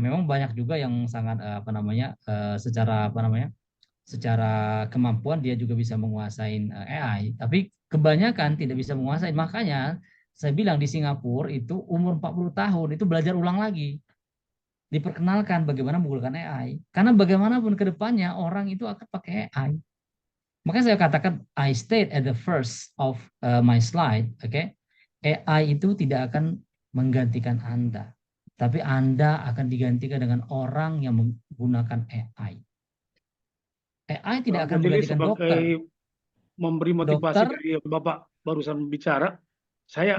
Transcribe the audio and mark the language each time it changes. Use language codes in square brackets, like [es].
[id] Memang banyak juga yang sangat apa namanya secara apa namanya secara kemampuan dia juga bisa menguasai AI, tapi kebanyakan tidak bisa menguasai. Makanya saya bilang di Singapura itu umur 40 tahun itu belajar ulang lagi. Diperkenalkan bagaimana menggunakan AI. Karena bagaimanapun ke depannya orang itu akan pakai AI. Makanya saya katakan [en] I state at the first of my slide, okay? [id] AI itu tidak akan menggantikan Anda, tapi Anda akan digantikan dengan orang yang menggunakan AI. AI tidak akan Jadi menggantikan dokter. Memberi motivasi Dokter, dari yang Bapak barusan bicara, saya